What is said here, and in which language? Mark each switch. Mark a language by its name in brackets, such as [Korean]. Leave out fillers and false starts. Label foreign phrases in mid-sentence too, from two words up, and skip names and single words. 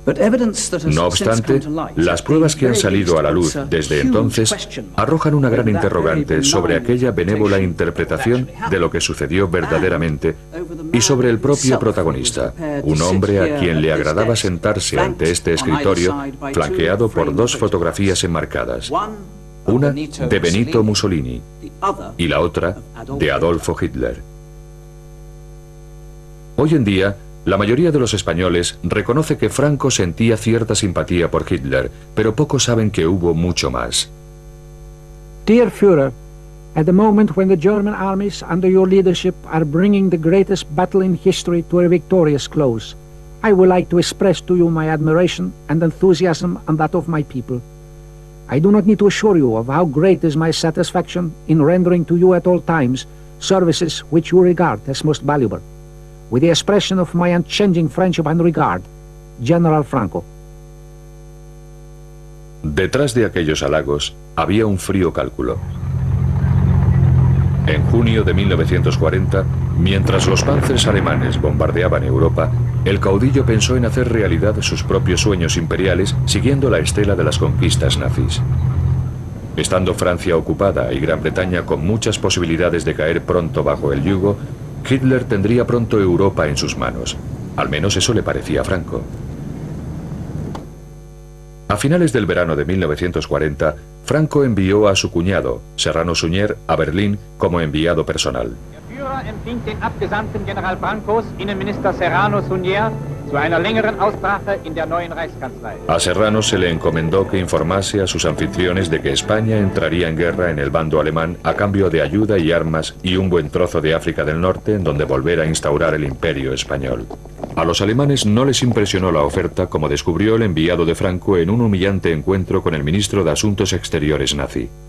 [Spanish] No obstante, las pruebas que han salido a la luz desde entonces arrojan una gran interrogante sobre aquella benévola interpretación de lo que sucedió verdaderamente y sobre el propio protagonista, un hombre a quien le agradaba sentarse ante este escritorio flanqueado por dos fotografías enmarcadas, una de Benito Mussolini y la otra de Adolfo Hitler. Hoy en día, la mayoría de los españoles reconoce que Franco sentía cierta simpatía por Hitler, pero pocos saben que hubo mucho más. [English] Dear Führer, at the moment when the German armies under your leadership are bringing the greatest battle in history to a victorious close, I would like to express to you my admiration and enthusiasm and that of my people. I do not need to assure you of how great is my satisfaction in rendering to you at all times services which you regard as most valuable. With the expression of my unchanging friendship and regard, General Franco. [Spanish] Detrás de aquellos halagos había un frío cálculo. En junio de 1940, mientras los panzers alemanes bombardeaban Europa, el caudillo pensó en hacer realidad sus propios sueños imperiales siguiendo la estela de las conquistas nazis. Estando Francia ocupada y Gran Bretaña con muchas posibilidades de caer pronto bajo el yugo, Hitler tendría pronto Europa en sus manos. Al menos eso le parecía a Franco. A finales del verano de 1940, Franco envió a su cuñado, Serrano Suñer, a Berlín como enviado personal. [German] Der Führer empfing den Abgesandten General Brancos, Innenminister Serrano Suñer, zu einer längeren Aussprache in der neuen Reichskanzlei. [Spanish] A Serrano se le encomendó que informase a sus anfitriones de que España entraría en guerra en el bando alemán a cambio de ayuda y armas y un buen trozo de África del Norte en donde volver a instaurar el imperio español. A los alemanes no les impresionó la oferta, como descubrió el enviado de Franco en un humillante encuentro con el ministro de Asuntos Exteriores nazi.